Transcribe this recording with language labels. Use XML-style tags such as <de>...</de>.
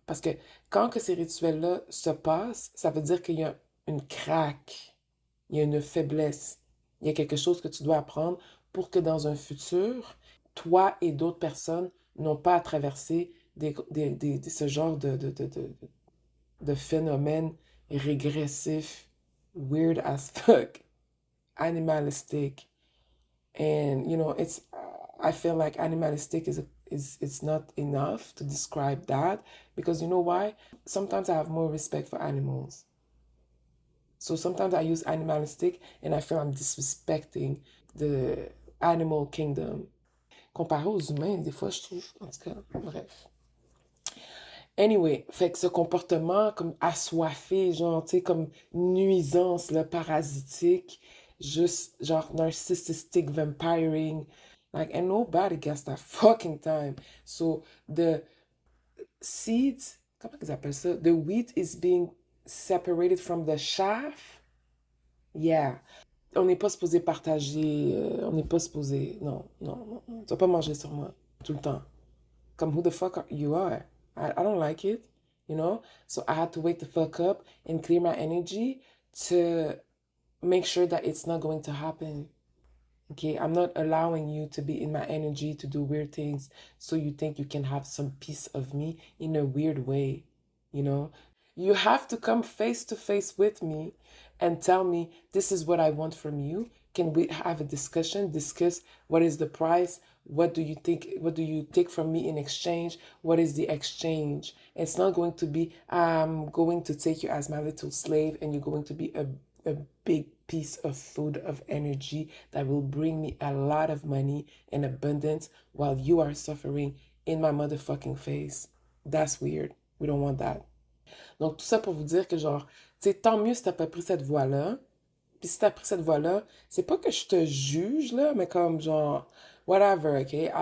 <fr>Parce que quand que ces rituels-là se passent, ça veut dire qu'il y a une craque, il y a une faiblesse, il y a quelque chose que tu dois apprendre pour que dans un futur, toi et d'autres personnes n'ont pas à traverser ce genre de phénomène régressif,</fr> <en>weird as fuck, animalistic. And, I feel like animalistic is it's not enough to describe that because you know why? Sometimes I have more respect for animals. So sometimes I use animalistic and I feel I'm disrespecting the animal kingdom.</en> <fr>Comparé aux humains, des fois, je trouve, en tout cas, bref. Anyway, fait que ce comportement comme assoiffé, genre, tu sais, comme nuisance, là, parasitique, juste, genre,</fr> <en>narcissistic vampiring, like, and nobody gets that fucking time. So, the seeds,</en> <fr>comment ils appellent ça?</fr> <en>The wheat is being separated from the chaff. Yeah.</en> <fr>On n'est pas supposé partager, on n'est pas supposé, non, non, non, non. Tu vas pas manger sur moi, tout le temps.</fr> <en>Comme who the fuck you are. I don't like it, you know? So I had to wake the fuck up and clear my energy to make sure that it's not going to happen. Okay, I'm not allowing you to be in my energy to do weird things so you think you can have some piece of me in a weird way, you know? You have to come face to face with me and tell me this is what I want from you. Can we have a discussion? Discuss what is the price? What do you think? What do you take from me in exchange? What is the exchange? It's not going to be, I'm going to take you as my little slave and you're going to be a big piece of food of energy that will bring me a lot of money and abundance while you are suffering in my motherfucking face. That's weird. We don't want that.</en> <fr>Donc, tout ça pour vous dire que, genre, tu sais, tant mieux si t'as pas pris cette voie-là. Puis si t'as pris cette voie-là, c'est pas que je te juge, là, mais comme, genre, whatever, OK?</fr>